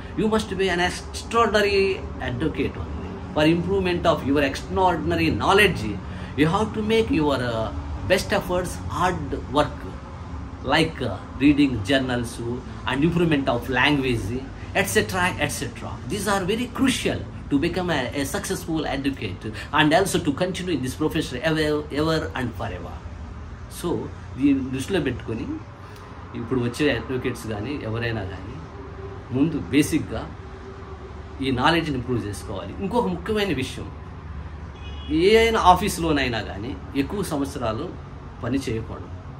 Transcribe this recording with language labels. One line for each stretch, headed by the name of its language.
English: You must be an extraordinary advocate only. For improvement of your extraordinary knowledge you have to make your best efforts, hard work like reading journals and improvement of language etc. etc. These are very crucial to to become a successful advocate and also to continue in this profession ever and forever.
Telugu: So దీన్ని దృష్టిలో పెట్టుకొని ఇప్పుడు వచ్చే advocates కానీ ఎవరైనా కానీ ముందు బేసిక్గా ఈ నాలెడ్జ్ని ఇంప్రూవ్ చేసుకోవాలి. ఇంకొక ముఖ్యమైన విషయం, ఏ అయినా ఆఫీస్లోనైనా కానీ ఎక్కువ సంవత్సరాలు పని చేయకూడదు.